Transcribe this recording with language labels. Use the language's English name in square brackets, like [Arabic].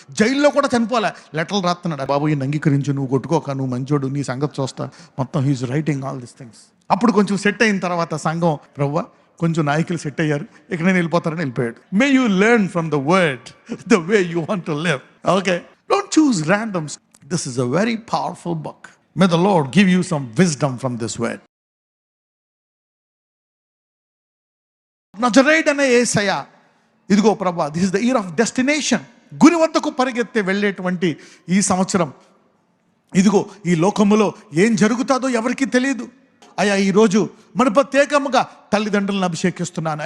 [Telugu] జైల్లో కూడా చనిపోలే, లెటర్లు రాస్తున్నాడు, బాబు ఈయన అంగీకరించు, నువ్వు కొట్టుకోక, నువ్వు మంచోడు, నీ సంగతి చూస్తా, మొత్తం [English] He is writing all this things. [Telugu] అప్పుడు కొంచెం సెట్ అయిన తర్వాత సంఘం, ప్రభువా కొంచెం నాయకులు సెట్ అయ్యారు, ఇక నేను వెళ్ళిపోతారని వెళ్ళిపోయాడు. [English] May you learn from the word the way you want to live. Okay, don't choose randoms. This is a very powerful book. May the Lord give you some wisdom from this word. [Telugu] నజరేయుడైన యేసయ్య, ఇదిగో ప్రభా, [English] This is the year of destination. [Telugu] గురి వద్దకు పరిగెత్తే వెళ్ళేటువంటి ఈ సంవత్సరం, ఇదిగో ఈ లోకములో ఏం జరుగుతుందో ఎవరికీ తెలియదు. అయ్యా, ఈరోజు మన ప్రత్యేకముగా తల్లిదండ్రులను అభిషేకిస్తున్నాను.